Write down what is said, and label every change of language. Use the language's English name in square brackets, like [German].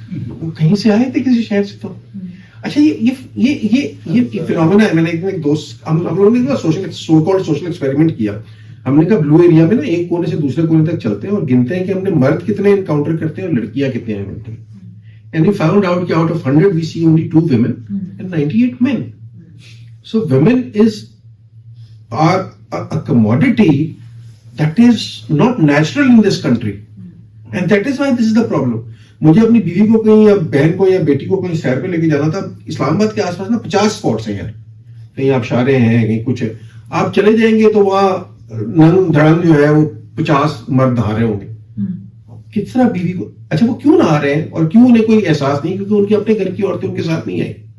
[Urdu] وہ کہیں سے آئے تھے کسی شہر سے۔ تو اچھا یہ فینومینا ہے۔ میں نے ایک دوست، ہم لوگوں نے سوشل ایکسپیریمنٹ کیا، ہم نے کہا بلو ایریا میں نا ایک کونے سے دوسرے کونے تک چلتے ہیں اور گنتے ہیں کہ ہم نے مرد کتنے انکاؤنٹر کرتے ہیں اور لڑکیاں کتنے ہیں ملتے ہیں، [English] and we found out that out of 100 we see only 2 women and 98 men. So women are a commodity that is not natural in this country, and that is why this is the problem. [Urdu] مجھے اپنی بیوی کو کہیں یا بہن کو یا بیٹی کو کہیں سیر پہ لے کے جانا تھا، اسلام آباد کے آس پاس نا 50 اسپاٹس ہیں یار، کہیں آپ شارے ہیں کہیں کچھ ہے، آپ چلے جائیں گے تو وہاں ننگ دھڑنگ جو ہے وہ 50 مرد نہا رہے ہوں گے۔ کس طرح بیوی کو، اچھا وہ کیوں نہ آ رہے ہیں اور کیوں انہیں کوئی احساس نہیں؟ کیونکہ ان کے اپنے گھر کی عورتیں ان کے ساتھ نہیں آئی،